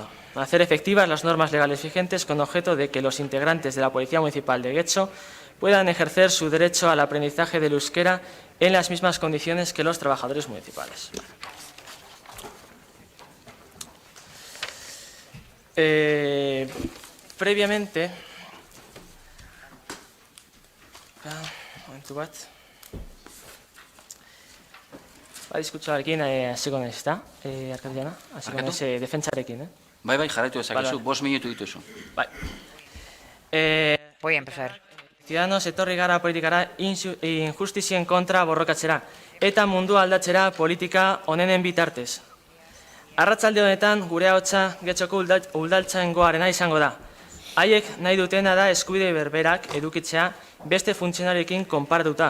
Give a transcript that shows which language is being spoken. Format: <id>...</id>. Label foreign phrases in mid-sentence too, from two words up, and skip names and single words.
<es>Hacer efectivas las normas legales vigentes con objeto de que los integrantes de la Policía Municipal de Getxo puedan ejercer su derecho al aprendizaje del euskera en las mismas condiciones que los trabajadores municipales. Previamente,</es> <eu>momentu bat, diskutxoarekin hasiko naiz, ezta? Arkadiana, hasiko naiz defentsarekin, Bai, jarraitu dezakezu, 5 minutu dituzu. Bai.</eu> <es>Voy a empezar.</es> <eu>Ciudadanos etorri gara politikara injustizien kontra borrokatzera eta mundua aldatzera politika onenen bitartez. Arratsalde honetan gure ahotsa Getxoko udaltzaingoarena izango da. Haiek nahi dutena da eskubide berberak edukitzea beste funtzionariekin konparatuta.</eu>